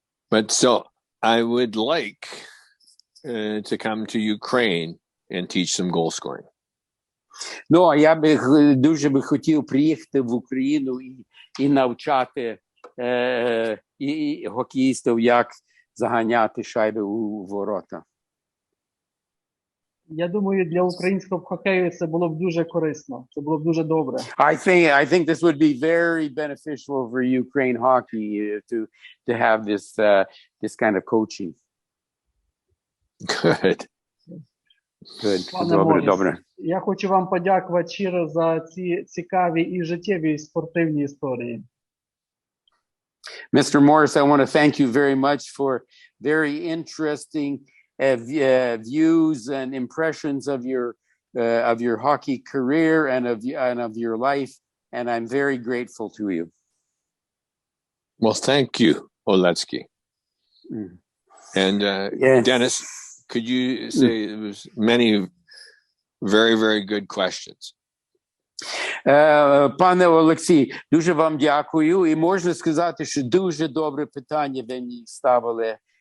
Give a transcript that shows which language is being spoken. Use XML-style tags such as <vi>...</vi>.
<en>But so I would like to come to Ukraine and teach some goal scoring.</en> <uk>Ну, а я дуже би хотів приїхати в Україну і навчати і хокеїстів, як заганяти шайби у ворота. Я думаю, для українського хокею це було б дуже корисно. Це було б дуже добре.</uk> <en>I think this would be very beneficial for Ukraine hockey to have this kind of coaching. Good. Good.</en> <uk>Пане Морріс, я хочу вам подякувати щиро за ці цікаві і життєві спортивні історії.</uk> <en>Mr. Morris, I want to thank you very much for very interesting views and impressions of your hockey career and of your life, and I'm very grateful to you. Well, thank you, Oletsky. And Yes. Dennis, could you say it was many very, very good questions?</en> <uk>Пане Олексій, дуже вам дякую. І можна сказати, що дуже добре питання ви мені ставили.</uk>